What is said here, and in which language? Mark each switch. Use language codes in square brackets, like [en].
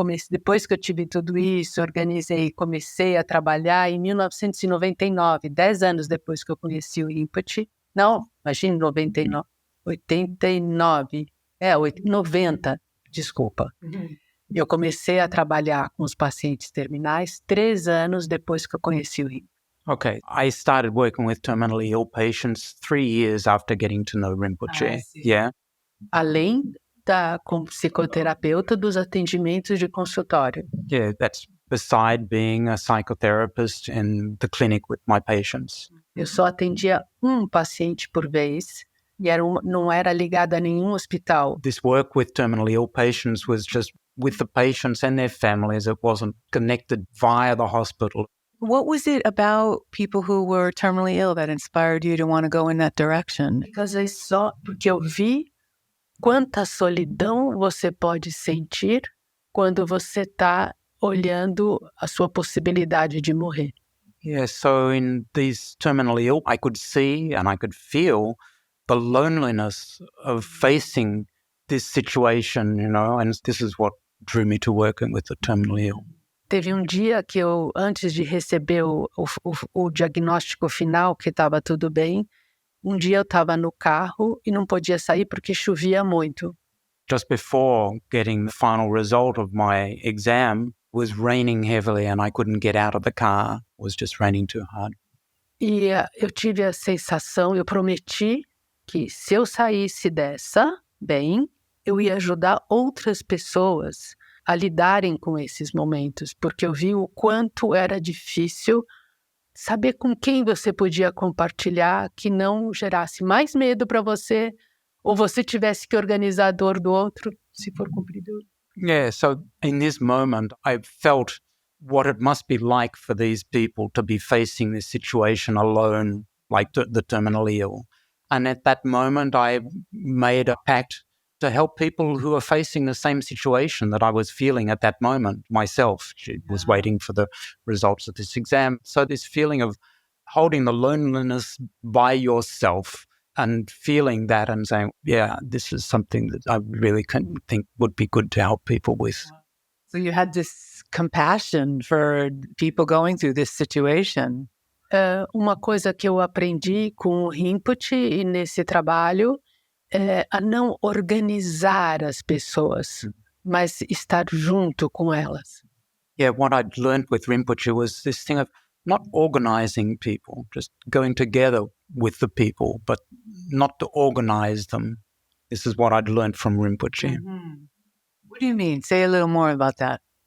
[pt] Depois que eu tive tudo isso, organizei, comecei a trabalhar em 1999, 10 anos depois que eu conheci o Rinpoche. Não, imagina, 99, 89, 90, desculpa. Eu comecei a trabalhar com os pacientes terminais 3 anos depois que eu conheci o Rinpoche. [en] Okay, I started working with terminally ill patients 3 years after getting to know Rinpoche. Yeah. [pt] Além como psicoterapeuta dos atendimentos de consultório. [en] Yeah, that's beside being a psychotherapist in the clinic with my patients. [pt] Eu só atendia um paciente por vez e não era ligado a nenhum hospital. [en] This work with terminally ill patients was just with the patients and their families. It wasn't connected via the hospital. What was it about people who were terminally ill that inspired you to want to go in that direction? [pt] Porque eu vi quanta solidão você pode sentir quando você está olhando a sua possibilidade de morrer. [en] Yeah, so in these terminally ill, I could see and I could feel the loneliness of facing this situation, and this is what drew me to working with the terminally ill. [pt] Teve dia que eu, antes de receber o diagnóstico final, que estava tudo bem, dia eu estava no carro e não podia sair porque chovia muito. [en] Just before getting the final result of my exam, it was raining heavily and I couldn't get out of the car. It was just raining too hard. [pt] E eu tive a sensação, eu prometi que se eu saísse dessa bem, eu ia ajudar outras pessoas a lidarem com esses momentos, porque eu vi o quanto era difícil saber com quem você podia compartilhar que não gerasse mais medo para você, ou você tivesse que organizar a dor do outro, se for cumpridor. [en] Yeah, so in this moment, I felt what it must be like for these people to be facing this situation alone, like the terminally ill. And at that moment, I made a pact to help people who are facing the same situation that I was feeling at that moment myself. She was waiting for the results of this exam. So this feeling of holding the loneliness by yourself and feeling that and saying, yeah, this is something that I really think would be good to help people with. So you had this compassion for people going through this situation. [pt] Uma coisa que eu aprendi com o Rinpoche e nesse trabalho é a não organizar as pessoas, mas estar junto com elas. [en] Yeah, what I'd learned with Rinpoche was this thing of not organizing people, just going together with the people, but not to organize them. This is what I'd learned from Rinpoche. Mm-hmm. What do you mean? Say a little more about that.